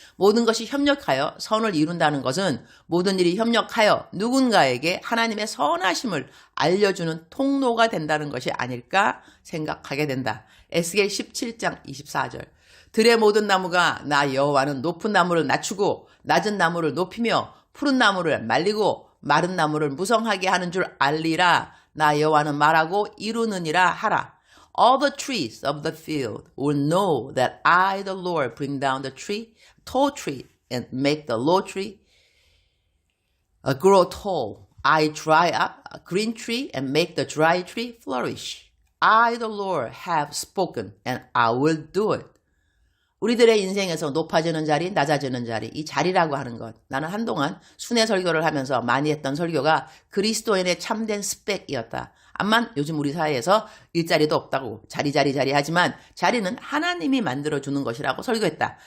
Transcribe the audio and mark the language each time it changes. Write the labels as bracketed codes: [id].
[ko] 모든 것이 협력하여 선을 이룬다는 것은 모든 일이 협력하여 누군가에게 하나님의 선하심을 알려주는 통로가 된다는 것이 아닐까 생각하게 된다. 에스겔 17장 24절. 들의 모든 나무가 나 여호와는 높은 나무를 낮추고 낮은 나무를 높이며 푸른 나무를 말리고 마른 나무를 무성하게 하는 줄 알리라. 나 여호와는 말하고 이루느니라 하라. [en] All the trees of the field will know that I, the Lord, bring down the tall tree, and make the low tree grow tall. I dry up a green tree and make the dry tree flourish. I, the Lord, have spoken, and I will do it. [ko] 우리들의 인생에서 높아지는 자리, 낮아지는 자리, 이 자리라고 하는 것. 나는 한동안 순회 설교를 하면서 많이 했던 설교가 그리스도인의 참된 스펙이었다. 암만 요즘 우리 사회에서 일자리도 없다고 자리 하지만 자리는 하나님이 만들어주는 것이라고 설교했다.